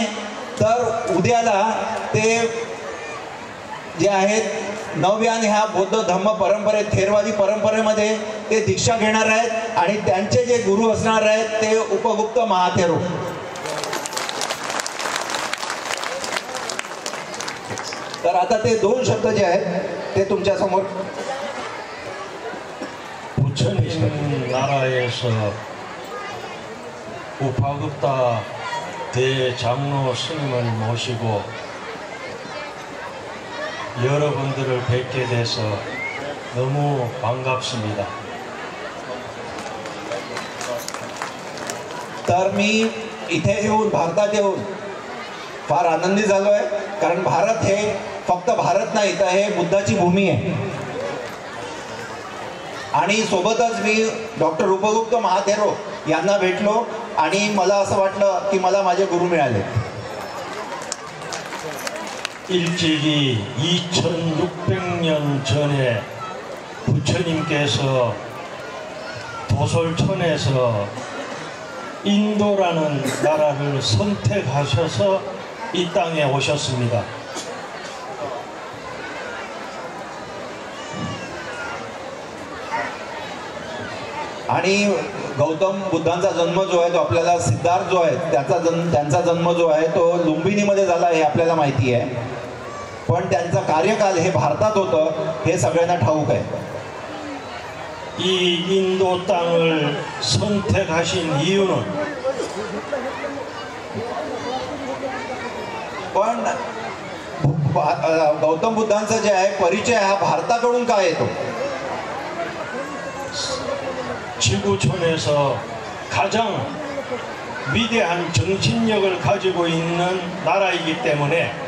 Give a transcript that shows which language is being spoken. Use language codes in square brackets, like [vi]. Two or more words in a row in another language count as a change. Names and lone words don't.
[mr] तर उद्याला ते जे आहेत नव्यान ह्या बौद्ध धम्म परंपरेत थेरवादी परंपरेमध्ये ते दीक्षा घेणार आहेत आणि त्यांचे जे गुरु असणार आहेत ते उपगुप्त महाथेरो. तर आता ते 2 शब्द जे आहेत ते तुमच्या समोर. [ko] 부처님 나라에서 우파급다 대장로 스님을 모시고 여러분들을 뵙게 돼서 너무 반갑습니다. [mr] तर मी इथे येऊन भारतात येऊन फार आनंदी झालो आहे. कारण भारत हे फक्त भारत नाही तर हे बुद्धाची भूमी आहे. आणि सोबतच मी डॉक्टर उपगुप्त महाथेरो यांना भेटलो आणि मला असं वाटलं की मला माझे गुरु मिळाले. [ko] 일찍이 2600년 전에 부처님께서 도솔천에서 인도라는 나라를 선택하셔서 이 땅에 오셨습니다. [mr] आणि गौतम बुद्धांचा जन्म जो आहे तो आपल्याला सिद्धार्थ जो आहे त्यांचा जन्म जो आहे तो लुंबिनीमध्ये झाला हे आपल्याला माहिती आहे. पण त्यांचा कार्यकाल हे भारतात होतं हे सगळ्यांना ठाऊक आहे. [ko] 이 인도 땅을 선택하신 이유는 [mr] पण गौतम बुद्धांचा जे आहे परिचय हा भारताकडून का येतो. [ko] 지구촌에서 가장 위대한 정신력을 가지고 있는 나라이기 때문에